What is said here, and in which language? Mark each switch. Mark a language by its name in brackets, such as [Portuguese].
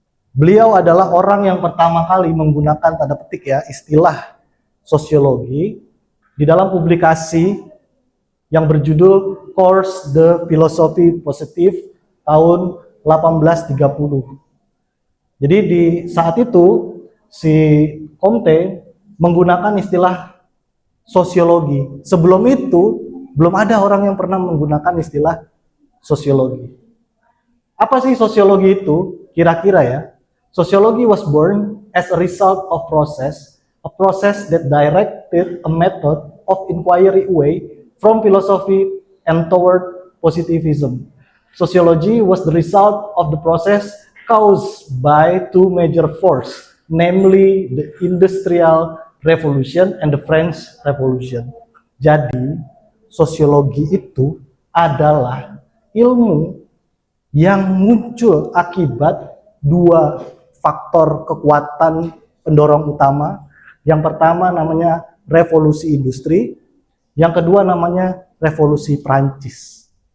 [Indonesian] Beliau adalah orang yang pertama kali menggunakan tanda petik ya istilah sosiologi di dalam publikasi yang berjudul Cours de Philosophie Positive tahun 1830. Jadi di saat itu si Comte menggunakan istilah sosiologi. Sebelum itu, belum ada orang yang pernah menggunakan istilah sosiologi. Apa sih sosiologi itu? Kira-kira ya. [English] Sociology was born as a result of a process that directed a method of inquiry away from philosophy and toward positivism. Sociology was the result of the process caused by two major forces, namely the Industrial Revolution and the French Revolution. [Indonesian] Jadi, sosiologi itu adalah ilmu yang muncul akibat dua faktor kekuatan pendorong utama. Yang pertama namanya revolusi industri, yang kedua namanya revolusi Prancis.